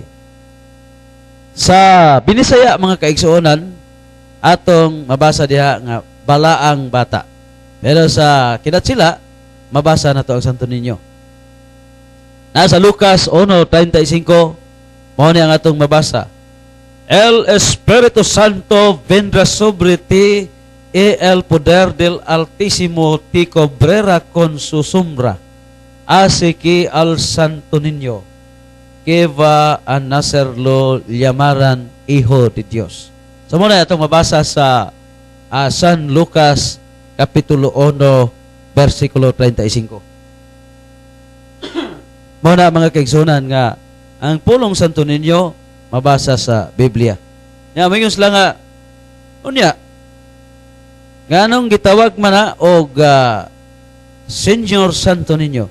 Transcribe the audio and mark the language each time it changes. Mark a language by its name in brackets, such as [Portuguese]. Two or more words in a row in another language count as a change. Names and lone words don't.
[Cebuano] Sa Binisaya, mga kaigsuonan, atong mabasa diha nga balaang bata. Pero sa Kinatsila, mabasa na to ang Santo Niño. Nasa Lucas 1:35, mao ni ang atong mabasa. [Spanish] El Espíritu Santo vendrá sobre ti y el poder del Altísimo te cubrirá con su sombra. Así que al Santo Niño que va a nacer lo llamarán Hijo de Dios. [Cebuano] So muna itong mabasa sa San Lucas Kapitulo 1, versikulo 35. Muna mga kaigsunan nga, ang pulong Santo Niño, mabasa sa Biblia. Nga, mayos lang nga, unya, nga anong gitawag man na o Senyor Santo Niño.